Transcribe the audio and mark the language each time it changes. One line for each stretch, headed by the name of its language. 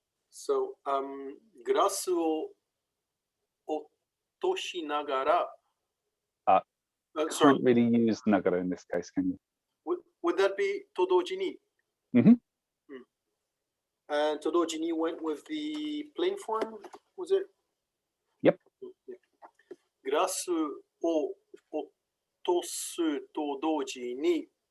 English: So,
Japanese: グラスを落としながら
English: sorry. Can't really use nagara in this case, can you? Would that be と同時に? And と同時に went with the plain form, was it? Yep.
Japanese: グラスを落とすと同時に